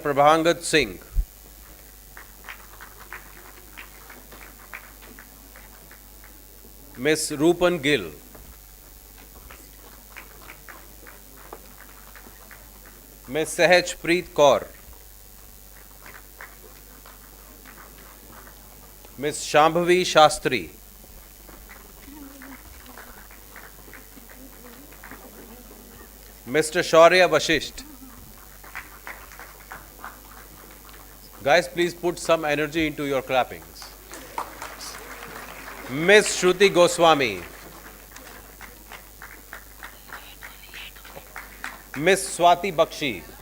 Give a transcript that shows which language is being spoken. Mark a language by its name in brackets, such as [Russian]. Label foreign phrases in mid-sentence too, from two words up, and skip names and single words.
[English] Prabhangat Singh, Miss Rupan Gill, Miss Sahaj Preet Kaur, Miss Shambhavi Shastri, Mr. Shaurya Vashisht. Guys, please put some energy into your clappings. Miss Shruti Goswami, Miss Swati Bakshi,